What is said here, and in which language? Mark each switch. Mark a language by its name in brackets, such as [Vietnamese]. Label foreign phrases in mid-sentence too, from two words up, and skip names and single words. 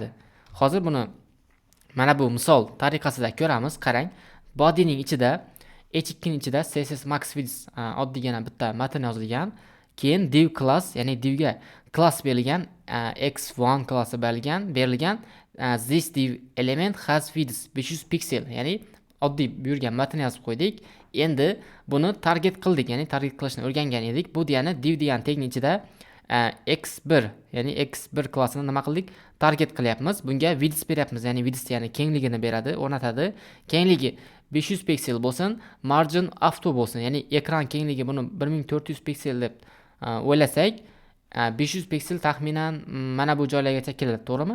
[Uzbek] Hozir buni mana bu misol tariqasida ko'ramiz. Qarang, bodyning ichida h2 ning ichida [English] css max width [Uzbek] oddiygina bitta matn yozilgan. Keyin [English] div class, [Uzbek] ya'ni divga class berilgan, x1 klassi berilgan, [English] this div element has width 500 pixel, [Uzbek] ya'ni oddiy buyurgan matn yozib qo'ydik. Endi buni target qildik, ya'ni target qilishni o'rgangan edik. Bu degani div degan tagning ichida x1, ya'ni x1 klassini nima qildik? Target qilyapmiz. Bunga width beryapmiz, ya'ni width ya'ni kengligini beradi, o'rnatadi. Kengligi 500 piksel bo'lsin, [English] margin auto [Uzbek] bo'lsin, ya'ni ekran kengligi buni 1400 piksel deb o'ylasak, 500 piksel taxminan mana bu joylargacha keladi, to'g'rimi?